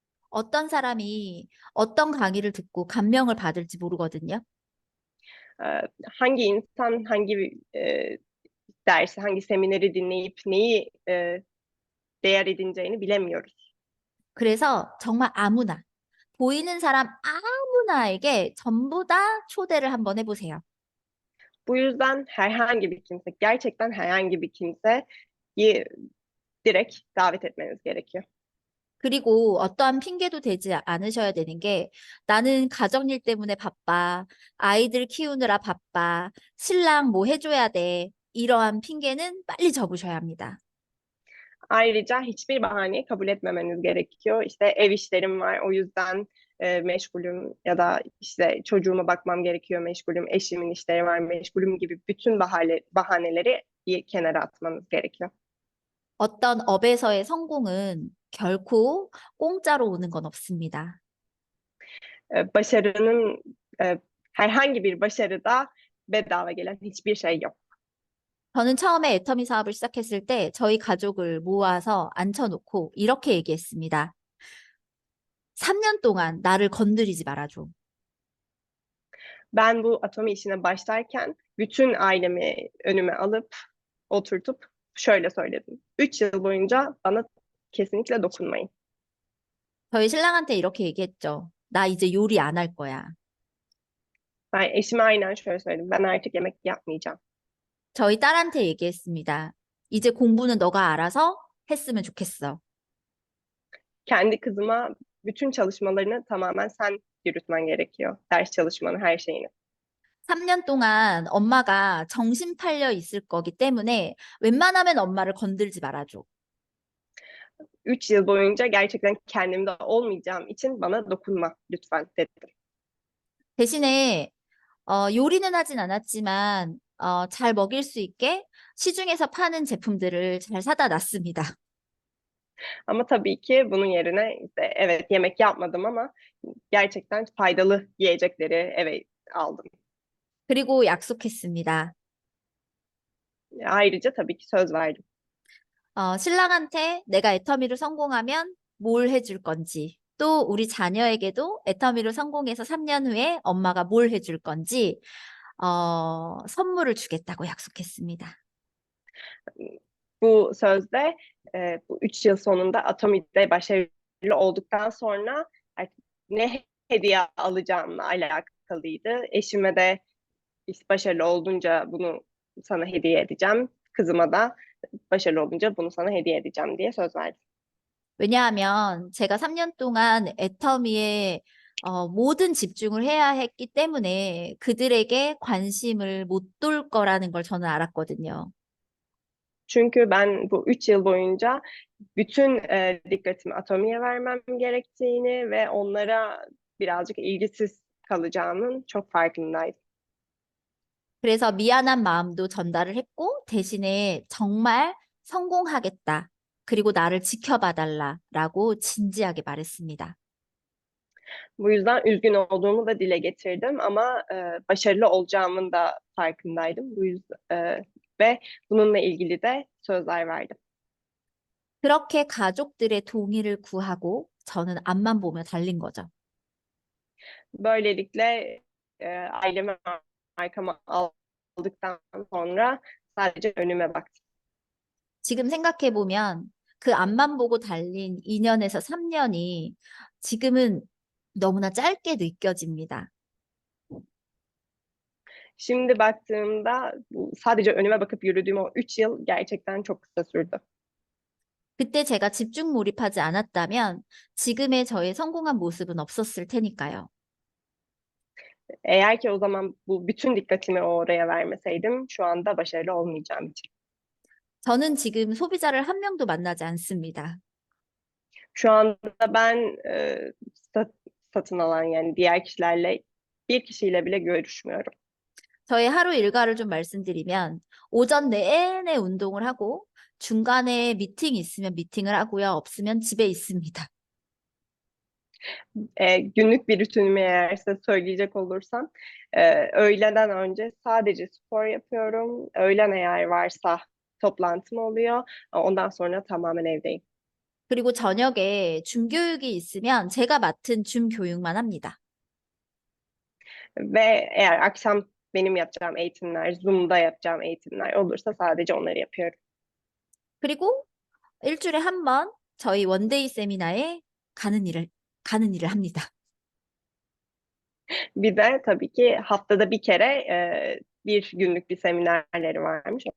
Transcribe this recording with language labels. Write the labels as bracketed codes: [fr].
[ko] 어떤 사람이 어떤 강의를 듣고 감명을 받을지 모르거든요. [tr] Hangi insan hangi dersi, hangi semineri dinleyip neyi değer edineceğini bilemiyoruz. [ko] 그래서 정말 아무나, 보이는 사람 아무나에게 전부 다 초대를 한번 해보세요. [tr] Bu yüzden herhangi bir kimse, gerçekten herhangi bir kimseyi direkt davet etmeniz gerekiyor. [ko] 그리고 어떠한 핑계도 대지 않으셔야 되는 게 나는 가정일 때문에 바빠, 아이들 키우느라 바빠, 신랑 뭐 해줘야 돼. 이러한 핑계는 빨리 접으셔야 합니다. [tr] Ayrıca hiçbir bahaneyi kabul etmemeniz gerekiyor. İşte ev işlerim var, o yüzden meşgulüm ya da işte çocuğuma bakmam gerekiyor, meşgulüm, eşimin işleri var, meşgulüm gibi bütün bahaneleri bir kenara atmanız gerekiyor. [ko] 어떤 업에서의 성공은 결코 공짜로 오는 건 없습니다. [tr] Başarının herhangi bir başarıda bedava gelen hiçbir şey yok. [ko] 저는 처음에 애터미 사업을 시작했을 때 저희 가족을 모아서 앉혀놓고 이렇게 얘기했습니다. 3년 동안 나를 건드리지 말아줘. [tr] Ben bu Atomi işine başlarken bütün ailemi önüme alıp oturtup şöyle söyledim. 3 yıl boyunca bana kesinlikle dokunmayın. [ko] 저희 신랑한테 이렇게 얘기했죠. 나 이제 요리 안 할 거야. [tr] Ben eşime aynen şöyle söyledim. Ben artık yemek yapmayacağım. [ko] 저희 딸한테 얘기했습니다. 이제 공부는 너가 알아서 했으면 좋겠어. [tr] Kendi kızıma bütün çalışmalarını tamamen sen yürütmen gerekiyor. Ders çalışmanı, her şeyini. [ko] 3년 동안 엄마가 정신 팔려 있을 거기 때문에 웬만하면 엄마를 건들지 말아줘. [tr] 3 yıl boyunca gerçekten kendimde olmayacağım için bana dokunma lütfen dedim. [ko] 대신에 요리는 하진 않았지만 잘 먹일 수 있게 시중에서 파는 제품들을 잘 사다 놨습니다. [tr] Ama tabii ki bunun yerine işte evet yemek yapmadım ama gerçekten faydalı yiyecekleri eve aldım. [ko] 그리고 약속했습니다. [tr] Ayrıca tabii ki söz verdim. [ko] 신랑한테 내가 애터미를 성공하면 뭘 해줄 건지, 또 우리 자녀에게도 애터미를 성공해서 3년 후에 엄마가 뭘 해줄 건지 선물을 주겠다고 약속했습니다. [tr] Bu sözde bu 3 yıl sonunda Atomi'de başarılı olduktan sonra ne hediye alacağımla alakalıydı. Eşime de başarılı olunca bunu sana hediye edeceğim. Kızıma da başarılı olunca bunu sana hediye edeceğim diye söz verdim. [ko] 왜냐하면 제가 3년 동안 애터미에 모든 집중을 해야 했기 때문에 그들에게 관심을 못 돌 거라는 걸 저는 알았거든요. [tr] Çünkü ben bu 3 yıl boyunca bütün dikkatimi Atomi'ye vermem gerektiğini ve onlara birazcık ilgisiz kalacağımın çok farkındaydım. [ko] 그래서 미안한 마음도 전달을 했고 대신에 정말 성공하겠다. 그리고 나를 지켜봐 달라라고 진지하게 말했습니다. [tr] Bu yüzden üzgün olduğumu da dile getirdim ama başarılı olacağımın da farkındaydım. Bu yüzden ve bununla ilgili de sözler verdim. [ko] 그렇게 가족들의 동의를 구하고 저는 앞만 보며 달린 거죠. [tr] Böylelikle ailemi arkama aldıktan sonra sadece önüme baktım. [ko] 지금 생각해 보면 그 앞만 보고 달린 2년에서 3년이 지금은 너무나 짧게 느껴집니다. [tr] Şimdi baktığımda sadece önüme bakıp yürüdüğüm o 3 yıl gerçekten çok kısa sürdü. [ko] 그때 제가 집중 몰입하지 않았다면 지금의 저의 성공한 모습은 없었을 테니까요. [tr] Eğer ki o zaman bu bütün dikkatimi oraya vermeseydim şu anda başarılı olmayacağım için. [ko] 저는 지금 소비자를 한 명도 만나지 않습니다. [tr] Şu anda ben satın alan yani diğer kişilerle bir kişiyle bile görüşmüyorum. [ko] 저의 하루 일과를 좀 말씀드리면 오전 내내 운동을 하고 중간에 미팅이 있으면 미팅을 하고요. 없으면 집에 있습니다. [tr] Günlük bir rutinimi eğer size söyleyecek olursam öğleden önce sadece spor yapıyorum. Öğlen eğer varsa toplantım oluyor. Ondan sonra tamamen evdeyim. [ko] 그리고 저녁에 줌교육이 있으면 제가 맡은 줌교육만 합니다. [tr] Ve eğer akşam benim yapacağım eğitimler, Zoom'da yapacağım eğitimler olursa sadece onları yapıyorum. [ko] 그리고 일주일에 한 번 저희 원데이 세미나에 가는 일을 합니다. [tr] Bir de tabii ki haftada bir kere bir günlük bir seminerleri varmış.